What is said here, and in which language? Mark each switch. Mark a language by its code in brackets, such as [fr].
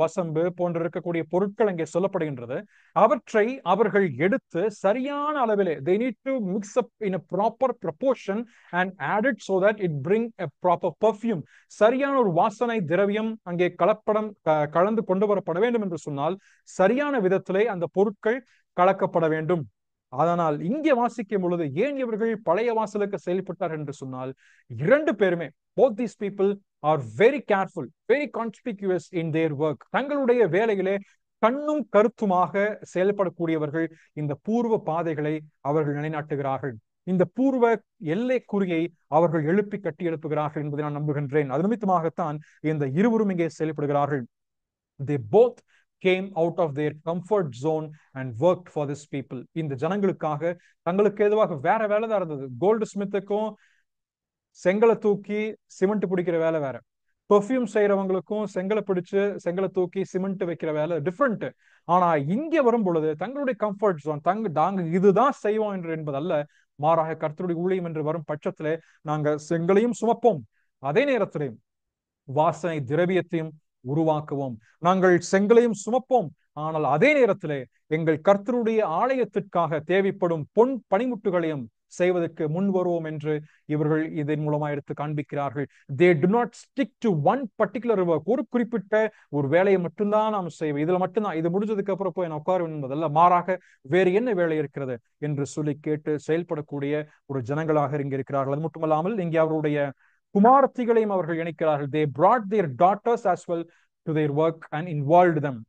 [ta] வசம்பு போன்ற இருக்கக்கூடிய பொருட்கள் அங்கே சொல்லப்படுகின்றது. அவற்றை அவர்கள் எடுத்து சரியான அளவிலே [en] they need to mix up in a proper proportion and add it so that it bring a proper perfume. [ta] சரியான ஒரு வாசனை திரவியம் அங்கே கலந்து கொண்டு வரப்பட வேண்டும் என்று சொன்னால் சரியான விதத்திலே அந்த பொருட்கள் கலக்கப்பட வேண்டும். அதனால் இங்கே வாசிக்கும் பொழுது ஏன் இவர்கள் பழைய வாசலுக்கு செயல்பட்டார் என்று சொன்னால், இரண்டு பேருமே, [en] both these people are very careful, very conspicuous in their work. [ta] தங்களுடைய வேலையிலே கண்ணும் கருத்துமாக செயல்படக்கூடியவர்கள். இந்த பூர்வ பாதைகளை அவர்கள் நிலைநாட்டுகிறார்கள். இந்த பூர்வ எல்லை குறியை அவர்கள் கட்டி எழுப்புகிறார்கள் என்பதை நான் நம்புகின்றேன். அது நிமித்தமாகத்தான் இந்த இருவரும் இங்கே செயல்படுகிறார்கள். [en] They both came out of their comfort zone and worked for this people. [ta] இந்த ஜனங்களுக்காக தங்களுக்கு ஏதுவாக வேற வேலை தான் இருந்தது. கோல்டு ஸ்மித்துக்கும் செங்கலை தூக்கி சிமெண்ட் பிடிக்கிற வேலை வேற, பெர்ஃபியூம் செய்யறவங்களுக்கும் செங்கலை தூக்கி சிமெண்ட் வைக்கிற வேலை டிஃப்ரெண்ட். ஆனா இங்க வரும் பொழுது தங்களுடைய கம்ஃபர்ட் ஜோன், நாங்க இதுதான் செய்வோம் என்பதல்ல, மாறாக கர்த்தருடைய ஊழியம் என்று வரும் பட்சத்திலே நாங்க செங்கலையும் சுமப்போம், அதே நேரத்திலே வாசனை திரவியத்தையும் உருவாக்குவோம். நாங்கள் செங்கலையும் சுமப்போம், ஆனால் அதே நேரத்திலே எங்கள் கர்த்தருடைய ஆலயத்திற்காக தேவைப்படும் பொன் பனிமுட்டுகளையும் செய்வதற்கு முன் வருவோம் என்று இவர்கள் இதன் மூலமா எடுத்து காண்பிக்கிறார்கள். [en] They do not stick to one particular work. [ta] ஒரு குறிப்பிட்ட ஒரு வேலையை மட்டும்தான் நாம் செய்வோம், இதுல மட்டும்தான், இது முடிஞ்சதுக்கு அப்புறம் போய் நான் உட்கார என்பதல்ல, மாறாக வேறு என்ன வேலை இருக்கிறது என்று சொல்லி கேட்டு செயல்படக்கூடிய ஒரு ஜனங்களாக இங்க இருக்கிறார்கள். அது மட்டுமல்லாமல் இங்கே அவருடைய குமாரத்திகளையும் அவர்கள் இணைக்கிறார்கள். [en] They brought their daughters as well to their work and involved them.